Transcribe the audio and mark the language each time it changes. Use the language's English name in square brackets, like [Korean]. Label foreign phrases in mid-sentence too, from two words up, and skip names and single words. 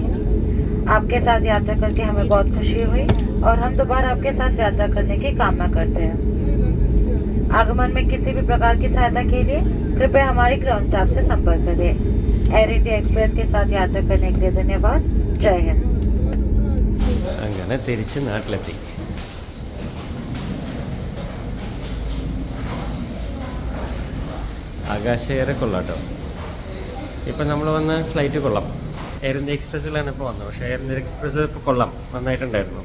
[Hindi] आपके साथ यात्रा करके हमें बहुत खुशी हुई और हम दोबारा आपके साथ यात्रा करने की कामना करते हैं। आगमन में किसी भी प्रकार की सहायता के लिए कृपया हमारे [English] ground staff [Hindi] से संपर्क करें। एयर इंडिया एक्सप्रेस के साथ यात्रा करने के लिए धन्यवाद। जय हिंद। [Malayalam] അങ്ങനെ തിരിച്ച് നാട്ടിലെത്തി. ആകാശയേറെ കൊള്ളാട്ടോ. ഇപ്പം നമ്മൾ വന്ന ഫ്ലൈറ്റ് കൊള്ളാം. എയർ ഇന്ത്യ എക്സ്പ്രസ്സിലാണ് ഇപ്പോൾ വന്നത്. പക്ഷേ എയർ ഇന്ത്യ എക്സ്പ്രസ് ഇപ്പോൾ കൊള്ളാം, നന്നായിട്ടുണ്ടായിരുന്നു.